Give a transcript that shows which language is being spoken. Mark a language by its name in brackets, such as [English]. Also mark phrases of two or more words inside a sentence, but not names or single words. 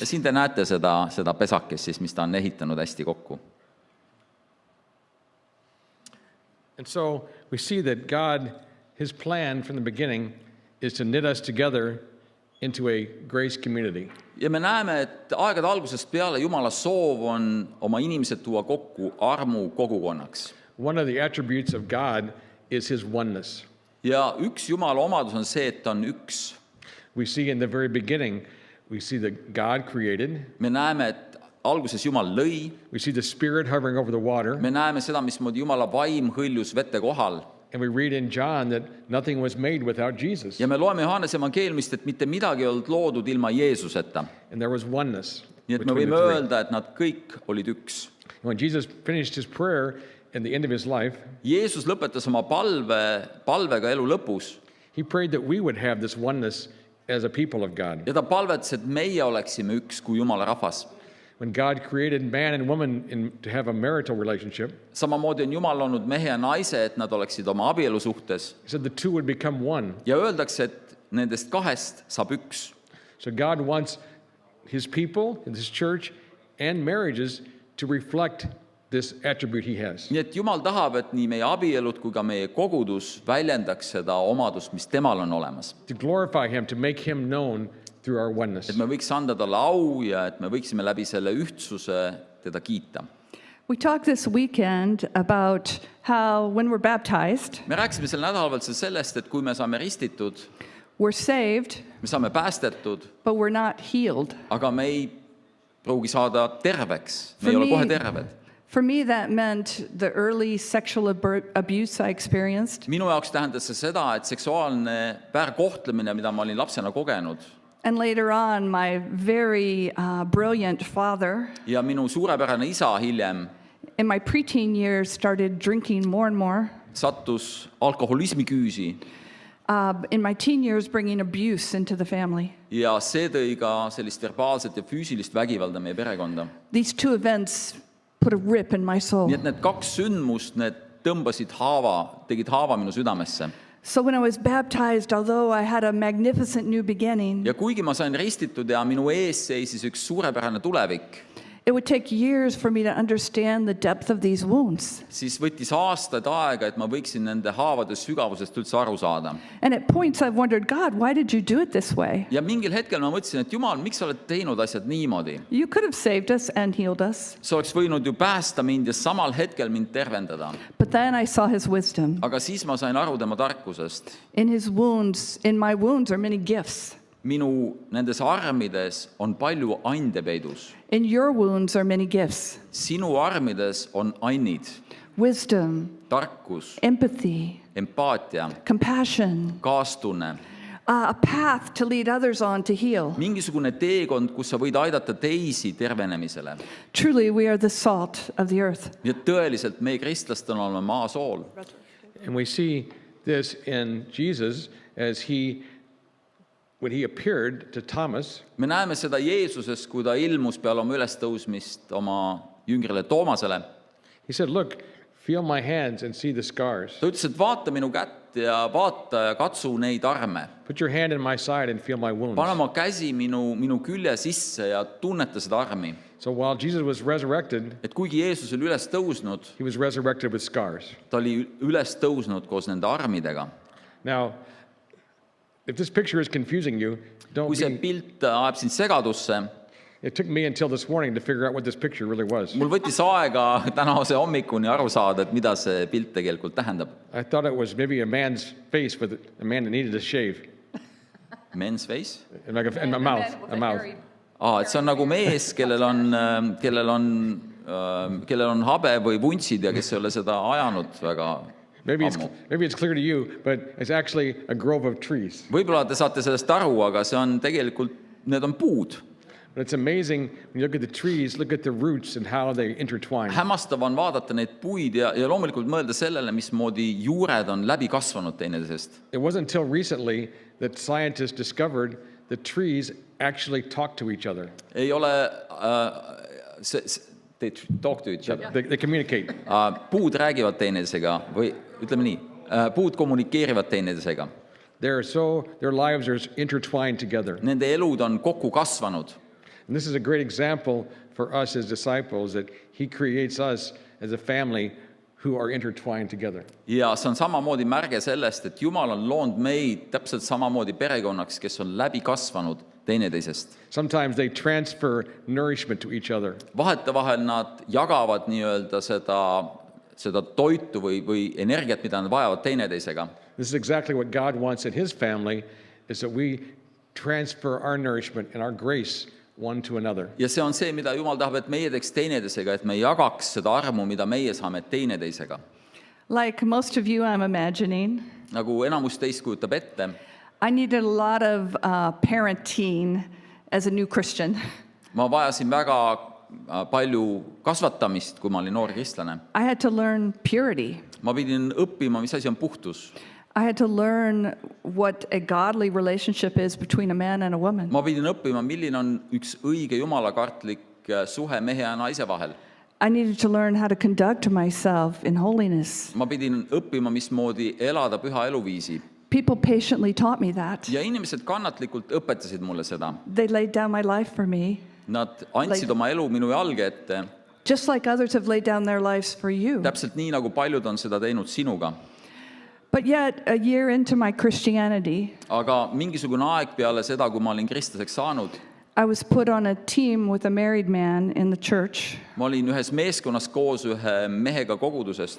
[Estonian] Ja siin te näete seda pesakest, siis, mis ta on ehitanud hästi kokku. [English] And so we see that God, his plan from the beginning is to knit us together into a grace community. [Estonian] Ja me näeme, et aegade algusest peale Jumala soov on oma inimesed tuua kokku armu kogukonnaks. [English] One of the attributes of God is his oneness. [Estonian] Ja üks Jumala omadus on see, et ta on üks. [English] We see in the very beginning, we see that God created. [Estonian] Me näeme, et alguses Jumal lõi. [English] We see the Spirit hovering over the water. [Estonian] Me näeme seda, mismoodi Jumala vaim hõljus vete kohal. [English] And we read in John that nothing was made without Jesus. [Estonian] Ja me loeme Johannese evangeeliumist, et mitte midagi ei olnud loodud ilma Jeesuseta. [English] And there was oneness. [Estonian] Nii et me [English] between [Estonian] võime [English] the three. [Estonian] öelda, et nad kõik olid üks. [English] When Jesus finished his prayer at the end of his life, [Estonian] Jeesus lõpetas oma palvega elu lõpus [English] he prayed that we would have this oneness as a people of God. [Estonian] ja ta palvetas, et meie oleksime üks kui Jumala rahvas. [English] When God created man and woman to have a marital relationship, [Estonian] Samamoodi on Jumal olnud mehe ja naise, et nad oleksid oma abielu suhtes. [English] he said the two would become one. [Estonian] Ja öeldakse, et nendest kahest saab üks. [English] So God wants his people, his church, and marriages to reflect this attribute he has. [Estonian] Nii et Jumal tahab, et nii meie abielud kui ka meie kogudus väljendaks seda omadust, mis temal on olemas. [English] To glorify him, to make him known through our oneness. [Estonian] Et me võiks anda talle au ja et me võiksime läbi selle ühtsuse teda kiita. [English] We talked this weekend about how when we're baptized, [Estonian] Me rääkisime sel nädalavahetusel sellest, et kui me saame ristitud, [English] we're saved, [Estonian] me saame päästetud, [English] but we're not healed. [Estonian] aga me ei pruugi saada terveks, me For ei ole me- kohe terved. [English] For me, that meant the early sexual abuse I experienced, [Estonian] Minu jaoks tähendas see seda, et seksuaalne väärkohtlemine, mida ma olin lapsena kogenud, [English] and later on, my very brilliant father, [Estonian] ja minu suurepärane isa hiljem [English] in my preteen years, started drinking more and more. [Estonian] sattus alkoholismi küüsi [English] In my teen years, bringing abuse into the family. [Estonian] ja see tõi ka sellist verbaalset ja füüsilist vägivalda meie perekonda. [English] These two events put a rip in my soul. [Estonian] Nii et need kaks sündmust, need tõmbasid haava, tegid haava minu südamesse. [English] So when I was baptized, although I had a magnificent new beginning, [Estonian] Ja kuigi ma sain ristitud ja minu ees seisis üks suurepärane tulevik, [English] it would take years for me to understand the depth of these wounds. [Estonian] siis võttis aastaid aega, et ma võiksin nende haavade sügavusest üldse aru saada. [English] And at points I've wondered, God, why did you do it this way? [Estonian] Ja mingil hetkel ma mõtlesin, et Jumal, miks sa oled teinud asjad niimoodi? [English] You could have saved us and healed us. [Estonian] Sa oleks võinud ju päästa mind ja samal hetkel mind tervendada. [English] But then I saw his wisdom. [Estonian] Aga siis ma sain aru tema tarkusest. [English] In his wounds, in my wounds are many gifts. [Estonian] Minu nendes armides on palju ande peidus. [English] In your wounds are many gifts. [Estonian] Sinu armides on annid, Wisdom, tarkus, empathy, empaatia, compassion, kaastunne. [English] a path to lead others on to heal. [Estonian] Mingisugune teekond, kus sa võid aidata teisi tervenemisele. [English] Truly, we are the salt of the earth. [Estonian] Nii et tõeliselt meie kristlastena oleme maa sool. [English] And we see this in Jesus as when he appeared to Thomas, [Estonian] Me näeme seda Jeesuses, kui ta ilmus peale oma ülestõusmist oma jüngrile Toomasele. [English] he said, "Look, feel my hands and see the scars. [Estonian] Ta ütles, et vaata minu kätt ja vaata ja katsu neid arme. [English] Put your hand in my side and feel my wounds." [Estonian] Pane oma käsi minu külje sisse ja tunneta seda armi. [English] So while Jesus was resurrected, [Estonian] Et kuigi Jeesus oli üles tõusnud, [English] he was resurrected with scars. [Estonian] ta oli üles tõusnud koos nende armidega. [English] Now, if this picture is confusing you, [Estonian] Kui see pilt ajab sind segadusse, [English] it took me until this morning to figure out what this picture really was. [Estonian] mul võttis aega tänase hommikuni aru saada, et mida see pilt tegelikult tähendab. [English] I thought it was maybe a man's face with a man that needed a shave, Men's face? and like a mouth. [Estonian] Et see on nagu mees, kellel on habe või vuntsid ja kes ei ole seda ajanud väga Maybe ammu. [English] it's clear to you, but it's actually a grove of trees. [Estonian] Võib-olla te saate sellest aru, aga see on tegelikult, need on puud. [English] But it's amazing when you look at the trees, look at the roots and how they intertwine. [Estonian] Hämmastav on vaadata neid puid ja loomulikult mõelda sellele, mismoodi juured on läbi kasvanud teineteisest. [English] It wasn't until recently that scientists discovered that trees actually talk to each other. [Estonian] Ei ole, [English] they talk to each other. They communicate. [Estonian] Puud räägivad teineteisega või ütleme nii, puud kommunikeerivad teineteisega. [English] Their lives are intertwined together. [Estonian] Nende elud on kokku kasvanud. [English] And this is a great example for us as disciples that he creates us as a family who are intertwined together. [Estonian] Ja see on samamoodi märge sellest, et Jumal on loonud meid täpselt samamoodi perekonnaks, kes on läbi kasvanud teineteisest. [English] Sometimes they transfer nourishment to each other. [Estonian] Vahetevahel nad jagavad nii-öelda seda toitu või energiat, mida nad vajavad teineteisega. [English] This is exactly what God wants in his family, is that we transfer our nourishment and our grace one to another. [Estonian] Ja see on see, mida Jumal tahab, et meie teeks teineteisega, et me jagaks seda armu, mida meie saame teineteisega. [English] Like most of you, I'm imagining, [Estonian] Nagu enamus teist kujutab ette, [English] I needed a lot of parenting as a new Christian. [Estonian] ma vajasin väga palju kasvatamist, kui ma olin noor kristlane. [English] I had to learn purity. [Estonian] Ma pidin õppima, mis asi on puhtus. [English] I had to learn what a godly relationship is between a man and a woman. [Estonian] Ma pidin õppima, milline on üks õige jumalakartlik suhe mehe ja naise vahel. [English] I needed to learn how to conduct myself in holiness. [Estonian] Ma pidin õppima, mismoodi elada püha eluviisi. [English] People patiently taught me that. [Estonian] Ja inimesed kannatlikult õpetasid mulle seda. [English] They laid down my life for me, [Estonian] Nad andsid oma elu minu jalge ette, [English] just like others have laid down their lives for you. [Estonian] täpselt nii, nagu paljud on seda teinud sinuga. [English] But yet, a year into my Christianity, [Estonian] Aga mingisugune aeg peale seda, kui ma olin kristlaseks saanud, [English] I was put on a team with a married man in the church [Estonian] ma olin ühes meeskonnas koos ühe mehega kogudusest,